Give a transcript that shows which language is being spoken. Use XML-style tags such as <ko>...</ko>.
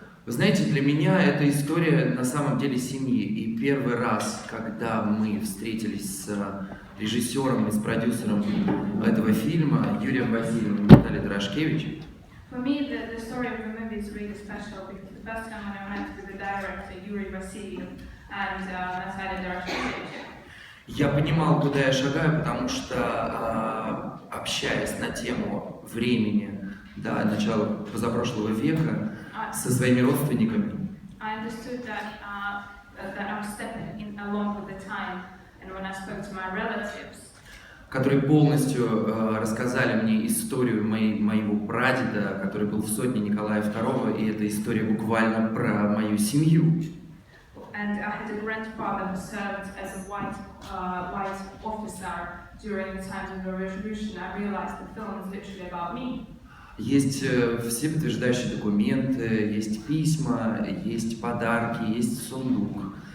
<ru>Вы знаете, для меня это история на самом деле семьи. И первый раз, когда мы встретились с режиссером и с продюсером этого фильма, Юрием Васильевым и Натальей Дорошкевич,</ru> <en>For me, the story of the movie is really special because the first time when I met with the director Yuri Vasilyev and Natalia Doрошkevich,</en> <ru>я понимал, куда я шагаю, потому что, общаясь на тему времени до начала позапрошлого века со своими родственниками,</ru> <en>I understood that I'm stepping in along with the time, and when I spoke to my relatives,</en> <ru>которые полностью рассказали мне историю моего прадеда, который был в сотне Николая II, и эта история буквально про мою семью.</ru> <en>And I had a grandfather who served as a white officer during the times of the revolution. I realized the film is literally about me.</en> <ru>Есть все подтверждающие документы, есть письма, есть подарки, есть сундук.</ru>